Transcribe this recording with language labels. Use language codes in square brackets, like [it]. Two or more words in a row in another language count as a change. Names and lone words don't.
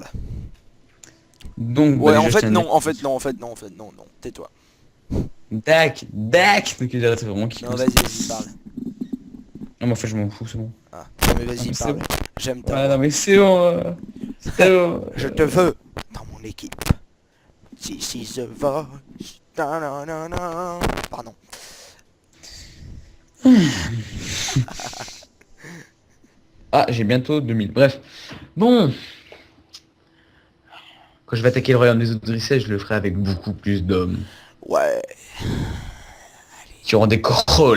[fr] Donc, Ouais, bah, en déjà, je fait, tiens à non, dire- en fait, non, en fait, non, en fait, non, non. Tais-toi. Dac. Donc, j'arrête vraiment qui Non, vas-y, parle. Non, mais en fait, je m'en fous, c'est bon. Ah, non, mais Ah, vas-y, mais c'est parle. bon. J'aime ta Ouais, voix. non, mais c'est bon. C'est bon. Je te veux dans mon équipe. [en] This is the voice. Ta-na-na-na. [fr] Pardon. Ah, j'ai bientôt 2000. Bref. Bon. Quand je vais attaquer le royaume des Odrissais, je le ferai avec beaucoup plus d'hommes. Ouais. Qui auront des corolles.